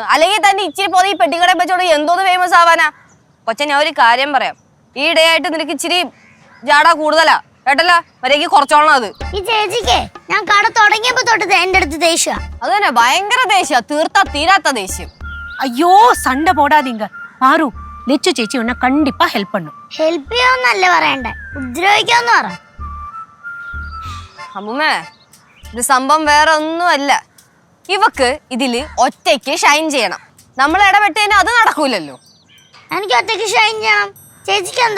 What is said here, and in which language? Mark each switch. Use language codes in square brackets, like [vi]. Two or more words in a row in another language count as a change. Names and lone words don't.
[ml] അല്ലെങ്കിൽ തന്നെ ഇച്ചിരി പോയി ഈ പെട്ടിക്കട വെച്ചോട് എന്തോന്ന് ഫേമസ് ആവാനാ? കൊച്ച, ഞാൻ ഒരു കാര്യം പറയാം. ഈ ഇടയായിട്ട് നിനക്ക് ഇച്ചിരി ജാടാ കൂടുതലാ കേട്ടല്ല. വരേക്ക് കുറച്ചോളണം അത്. ഈ ചേച്ചിക്ക് ഞാൻ കട തുടങ്ങിയപ്പോ തൊട്ട് എന്റെ അടുത്ത് ദേഷ്യ. അത് തന്നെ, ഭയങ്കര ദേഷ്യ, തീരാത്ത ദേഷ്യം. [ta] ஐயோ, சண்டை போடாதீங்க. பாரு, லெச்சு சேச்சி உன்னை கண்டிப்பா ஹெல்ப் பண்ணும். [ml] ഹെൽപ്പ് ചെയ്യാന്നല്ല പറയണ്ടേ, ഉപദ്രവിക്കാന്ന് പറ. അമ്മൂമ്മേ, ഇത് സംഭവം വേറെ ഒന്നുമല്ല. ഇവക്ക് ഇതില് ഒറ്റയ്ക്ക് ഷൈൻ ചെയ്യണം. നമ്മൾ ഇടപെട്ടതിന് അത് നടക്കൂലല്ലോ. എനിക്ക് ഒറ്റയ്ക്ക് ഷൈൻ ചെയ്യണം. ചേച്ചിക്ക് എന്താ?